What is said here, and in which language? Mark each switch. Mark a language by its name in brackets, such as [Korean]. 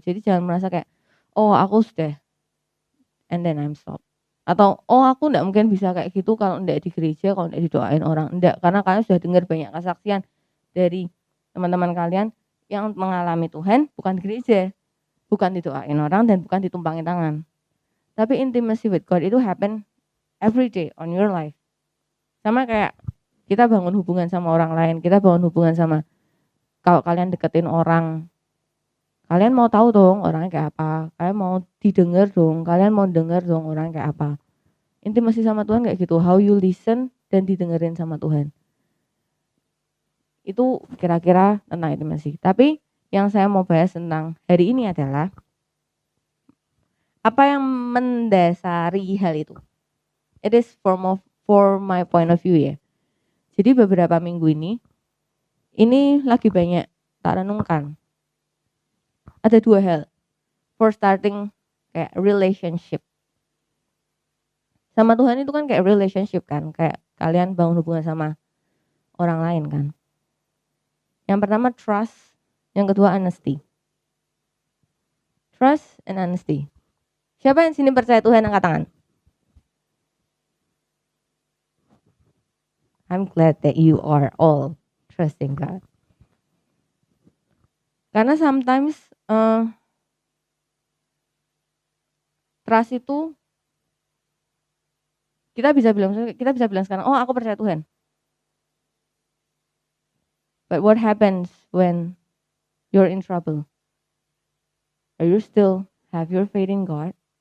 [Indonesian] Jadi jangan merasa kayak, oh aku sudah, [English] and then I'm stop. [Indonesian] Atau, oh aku enggak mungkin bisa kayak gitu kalau enggak di gereja, kalau enggak didoain orang. Enggak, karena kalian sudah dengar banyak kesaksian dari teman-teman kalian yang mengalami Tuhan bukan di gereja. bukan didoain orang dan bukan ditumpangin tangan. [English] Tapi intimacy with God itu happen every day on your life. [Indonesian] Sama kayak kita bangun hubungan sama orang lain, kita bangun hubungan sama, kalau kalian deketin orang, kalian mau tahu dong orangnya kayak apa, kalian mau didengar dong, kalian mau dengar dong orangnya kayak apa. Intimasi sama Tuhan kayak gitu, [English] how you listen [Indonesian] dan didengerin sama Tuhan. Itu kira-kira tentang intimasi. Tapi yang saya mau bahas tentang hari ini adalah apa yang mendasari hal itu. [English] It is for my point of view ya. [Indonesian] Jadi beberapa minggu ini lagi banyak tak renungkan. Ada 2 hal. [English] For starting kayak relationship. [Indonesian] Sama Tuhan itu kan kayak relationship kan, kayak kalian bangun hubungan sama orang lain kan. Yang pertama trust, yang kedua honesty. [English] Trust and honesty. [Indonesian] Siapa yang sini percaya Tuhan, angkat tangan? [English] I'm glad that you are all trusting God. [Indonesian] Karena sometimes trust itu kita bisa bilang sekarang, oh aku percaya Tuhan. [English] But what happens when you're in trouble? Are you still have your faith in God?